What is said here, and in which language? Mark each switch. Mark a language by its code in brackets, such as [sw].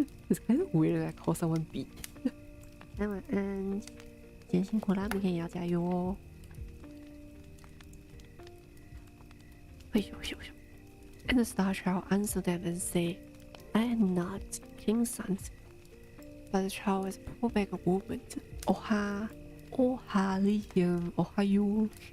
[en] It's kind of weird that I call someone B. [zh] 晚安，今天辛苦啦，明天也要加油哦。 [en] And the star child answered them and said, "I am not king's son." But the child was a poor beggar woman. Oha, Liam, Ohayu.